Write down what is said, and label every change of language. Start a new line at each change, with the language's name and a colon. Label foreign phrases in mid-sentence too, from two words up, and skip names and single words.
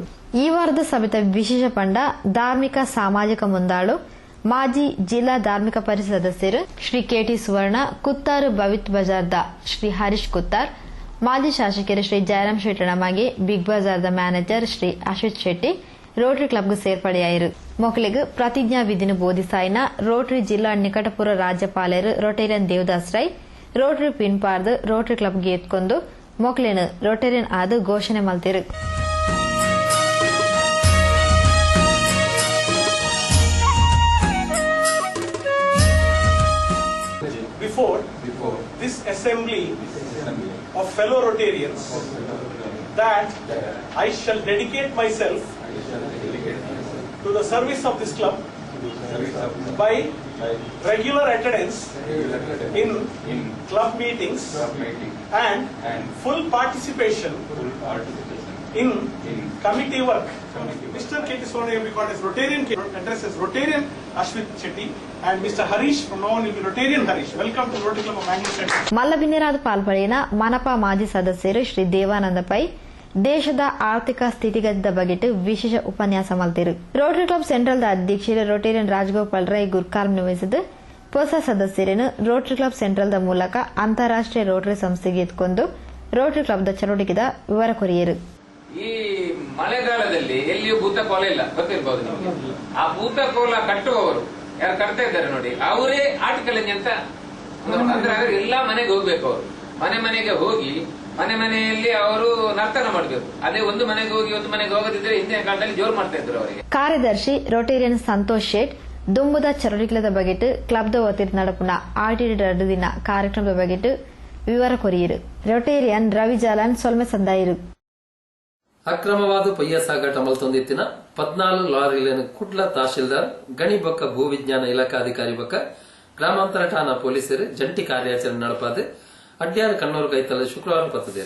Tulu: ಈ ವಾರದ ಸಭೆತ ವಿಶೇಷ ಪಂಡ ಧಾರ್ಮಿಕ ಸಾಮಾಜಿಕ ಮುಂದಾಳು ಮಾಜಿ ಜಿಲ್ಲಾ ಧಾರ್ಮಿಕ ಪರಿಷತ್ ಸದಸ್ಯರು ಶ್ರೀ ಕೆಟಿ ಸುವರ್ಣ, ಕುತ್ತಾರು ಭವಿತ್ ಬಜಾರ್ದ ಶ್ರೀ ಹರೀಶ್ ಕುತ್ತಾರ್, ಮಾಜಿ ಶಾಸಕರು ಶ್ರೀ ಜಯರಾಮ್ ಶೆಟ್ಟಣಮಗೆ, ಬಿಗ್ ಬಜಾರ್ದ ಮ್ಯಾನೇಜರ್ ಶ್ರೀ ಅಶ್ವಿತ್ ಶೆಟ್ಟಿ ರೋಟರಿ ಕ್ಲಬ್ಗೆ ಸೇರ್ಪಡೆಯಾಯಿರು. ಮೊಕ್ಲಿಗೆ ಪ್ರತಿಜ್ಞಾ ವಿಧಿನ ಬೋಧಿಸಾಯಿನ ರೋಟರಿ ಜಿಲ್ಲಾ ನಿಕಟಪುರ ರಾಜ್ಯಪಾಲರು ರೊಟೇರಿಯನ್ ದೇವದಾಸ್ ರೈ ರೋಟರಿ ಪಿನ್ ಪಾರ್ದು ರೋಟರಿ ಕ್ಲಬ್ಗೆ ಎತ್ಕೊಂಡು ಮೊಕ್ಲೇನು ರೊಟೇರಿಯನ್ ಆದ ಘೋಷಣೆ ಮಲ್ತಿರು.
English: Before this assembly of fellow Rotarians, that I shall dedicate myself to the service of this club by regular attendance in club meetings and full participation in committee work. Mr. K. T. Swarna will be called as Rotarian, address as Rotarian Ashwit Chetty, and Mr. Harish from now on will be Rotarian Harish. Welcome to Rotary Club of Mangalore Center.
Tulu: ಮಲ್ಲಬಿನ್ನಿರಾದ ಪಾಲ್ಪಡೆಯಿನ ಮನಪಾ ಮಾಜಿ ಸದಸ್ಯರು ಶ್ರೀ ದೇವಾನಂದ ಪೈ ದೇಶದ ಆರ್ಥಿಕ ಸ್ಥಿತಿಗತಿದ ಬಗೆಟ್ ವಿಶೇಷ ಉಪನ್ಯಾಸ ಮಲ್ತಿರು. ರೋಟರಿ ಕ್ಲಬ್ ಸೆಂಟ್ರಲ್ದ ಅಧ್ಯಕ್ಷರು ರೊಟೇರಿಯನ್ ರಾಜಗೋಪಾಲ್ ರೈ ಗುರ್ಕಾರ್ಮ್
Kannada: ನಿರ್ವಹಿಸಿದ್ದು ಹೊಸ ಸದಸ್ಯರನ್ನು
Tulu: ರೋಟರಿ ಕ್ಲಬ್ ಸೆಂಟ್ರಲ್ದ ಮೂಲಕ ಅಂತಾರಾಷ್ಟ್ರೀಯ ರೋಟರಿ ಸಂಸ್ಥೆಗೆ ಎತ್ಕೊಂಡು ರೋಟರಿ ಕ್ಲಬ್ದ ಚಟುವಟಿಕೆದ ವಿವರ ಕೊರಿಯರು.
Kannada: ಈ ಮಳೆಗಾಲದಲ್ಲಿ ಎಲ್ಲಿಯೂ ಭೂತಕೋಲ ಇಲ್ಲ, ಗೊತ್ತಿರಬಹುದು ನಿಮಗೆ. ಆ ಭೂತಕೋಲ ಕಟ್ಟುವವರು ಯಾರು ಕಟ್ತಾ ಇದ್ದಾರೆ ನೋಡಿ, ಅವರೇ ಆರ್ಟಿಕಲ್ ಅಂತ ಅಂದ್ರೆ ಎಲ್ಲಾ ಮನೆಗೆ ಹೋಗ್ಬೇಕು. ಅವರು ಮನೆಗೆ ಹೋಗಿ ಮನೆಯಲ್ಲಿ ಅವರು ನರ್ತನ ಮಾಡಬೇಕು. ಅದೇ ಒಂದು ಮನೆಗೆ ಹೋಗಿ ಒಂದು ಮನೆಗೆ ಹೋಗದಿದ್ರೆ ಹಿಂದಿನ ಕಾಲದಲ್ಲಿ ಜೋರು ಮಾಡ್ತಾ ಇದ್ರು ಅವರಿಗೆ.
Tulu: ಕಾರ್ಯದರ್ಶಿ ರೊಟೇರಿಯನ್ ಸಂತೋಷ್ ಶೇಟ್ ದುಂಬುದ ಚಟುವಟಿಕೆದ ಬಗೆಟ್ ಕ್ಲಬ್ದ ವತಿರ್ ನಡಪುನ ಆರ್ಟಿಡಿ 2 ದಿನ ಕಾರ್ಯಕ್ರಮದ ಬಗೆಟ್ ವಿವರ ಕೊರಿಯರು. ರೊಟೇರಿಯನ್ ರವಿ ಜಾಲಾನ್ ಸೊಲ್ಮೆ ಸಂದಾಯಿರು. ಅಕ್ರಮವಾದ ಪಯ್ಯ ಸಾಗಾಟ ಮಲ್ತೊಂದಿತ್ತಿನ 14 ಲಾರಿಗಳನ್ನು ಕುಡ್ಲ ತಹಶೀಲ್ದಾರ್ ಗಣಿ ಬೊಕ್ಕ ಭೂವಿಜ್ಞಾನ ಇಲಾಖಾ ಅಧಿಕಾರಿ ಬೊಕ್ಕ ಗ್ರಾಮಾಂತರ ಠಾಣಾ ಪೊಲೀಸರು ಜಂಟಿ ಕಾರ್ಯಾಚರಣೆ ನಡಪಾದೆ ಅಡ್ಯಾರ ಕಣ್ಣೂರು ಕೈತಲ್ಲ ಶುಕ್ರವಾರ ಪತ್ತದೇರು.